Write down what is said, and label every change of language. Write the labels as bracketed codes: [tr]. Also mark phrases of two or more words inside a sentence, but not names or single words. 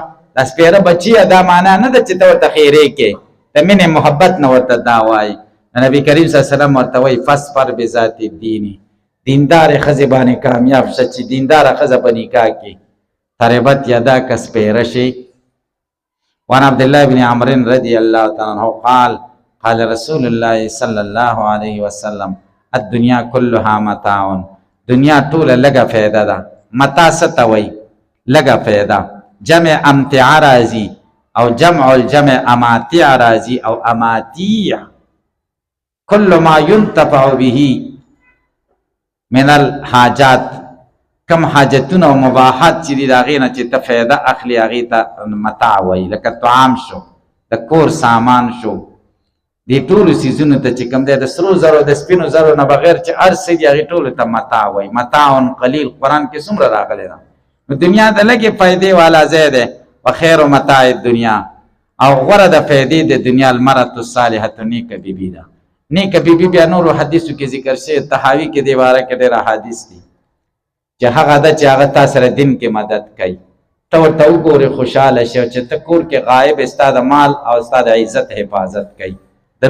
[ps] دا سپیره بچیه دا معنا نه ده چې ته ورته خیرې کې، د مینې محبت نه ورته دا وایي. نبی کریم [ar] صلی الله علیه وسلم [ps] ورته وایي [ar] فاصبر بذات الدین، [ps] دیندارې ښځې باندې کامیاب شه چې دینداره ښځه په نکاح کې تربت یدا کا سپیره شي. [ar] وعن عبد الله بن عمرو رضی الله تعالی عنہ قال قال رسول الله صلی الله علیه وسلم الدنیا كلها متاع، [ps] دنیا ټوله لږه فایده ده. متاع څه ته وایي؟ لږه فایده. جمع امتع راځي او [ar] جمع الجمع [ps] اماتع راځي او اماتیع. [ar] كل ما ينتفع به من الحاجات، [ps] کم حاجتونه او مباحات چې دي د هغې نه چې ته فایده اخلي هغې ته متاع وایي. لکه طعام شو، د کور سامان شو، دې ټولو څیزونو ته چې کوم دی د سرو زرو د سپینو زرو نه بغیر چې هر څه دي هغې ټولو ته متاع وایي. [ar] متاع قلیل [ps] قرآن کې څومره راغلی ده. نو دنیا د لږې فایدې والا ځای دی. [ar] وخیر متاع الدنیا، [ps] او غوره د فایدې د دنیا [ar] المرأة الصالحة، [ps] نیکه بیبي ده. نیکه بیبي بیا نورو حدیثو کې ذکر شوی. طحاوي کې دې باره کې ډېر احادیث دي چې هغه ده چې هغه تا سره دین کې مدد کوي. ته ورته وګورې خوشحاله شي، چې ته کور کې غایب ستا د مال او ستا د عزت حفاظت کوي.